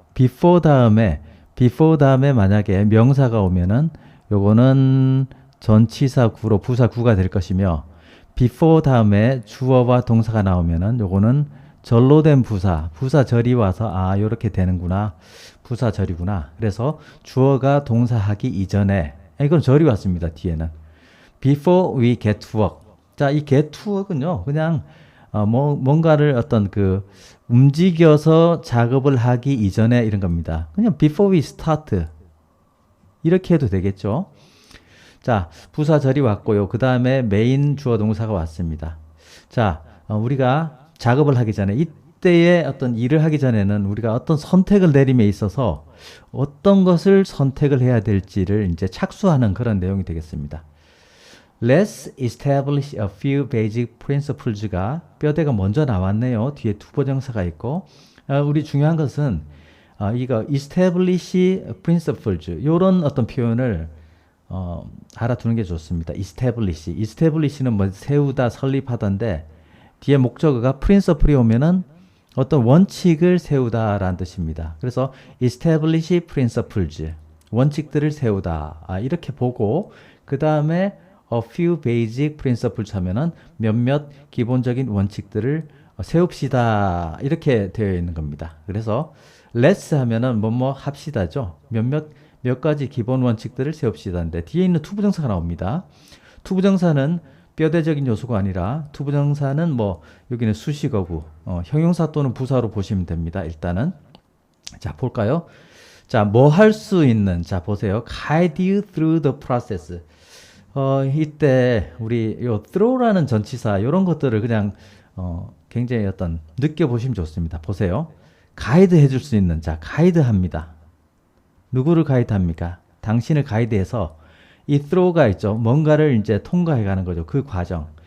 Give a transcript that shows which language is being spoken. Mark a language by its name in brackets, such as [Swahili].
[Korean] before 다음에 만약에 명사가 오면은 요거는 전치사 구로 부사 구가 될 것이며, before 다음에 주어와 동사가 나오면은 요거는 절로 된 부사절이 와서 요렇게 되는구나, 부사절이구나. 그래서 주어가 동사하기 이전에 이건 절이 왔습니다. 뒤에는 [English] before we get to work. [Korean] 자, 이 [English] get to work [Korean] 은요, 그냥 뭔가를 어떤 그 움직여서 작업을 하기 이전에 이런 겁니다. 그냥 [English] before we start [Korean] 이렇게 해도 되겠죠. 자, 부사절이 왔고요. 그 다음에 메인 주어 동사가 왔습니다. 자, 우리가 작업을 하기 전에, 이때의 어떤 일을 하기 전에는 우리가 어떤 선택을 내림에 있어서 어떤 것을 선택을 해야 될지를 이제 착수하는 그런 내용이 되겠습니다. [English] Let's establish a few basic principles가 [Korean] 뼈대가 먼저 나왔네요. 뒤에 투부정사가 있고, 우리 중요한 것은 이거 [English] establish principles [Korean] 이런 어떤 표현을 알아두는 게 좋습니다. establish는 뭐 세우다, 설립하던데 뒤에 목적어가 principle이 오면은 어떤 원칙을 세우다라는 뜻입니다. 그래서 [English] establish principles [Korean] 원칙들을 세우다 이렇게 보고, 그 다음에 [English] a few basic principles [Korean] 하면은 몇몇 기본적인 원칙들을 세웁시다 이렇게 되어 있는 겁니다. 그래서 let's 하면은 뭐뭐 합시다죠. 몇 가지 기본 원칙들을 세웁시다인데 뒤에 있는 투부정사가 나옵니다. 투부정사는 뼈대적인 요소가 아니라 투부정사는 뭐 여기는 수식어구, 형용사 또는 부사로 보시면 됩니다. 일단은 자, 볼까요? 자, 뭐 할 수 있는, 자 보세요. [English] guide you through the process. [Korean] 이때 우리 요 throw라는 전치사 이런 것들을 그냥 굉장히 어떤 느껴보시면 좋습니다. 보세요. 가이드 해줄 수 있는, 자, 가이드 합니다. 누구를 가이드 합니까? 당신을 가이드해서 이 throw가 있죠. 뭔가를 이제 통과해 가는 거죠. 그 과정.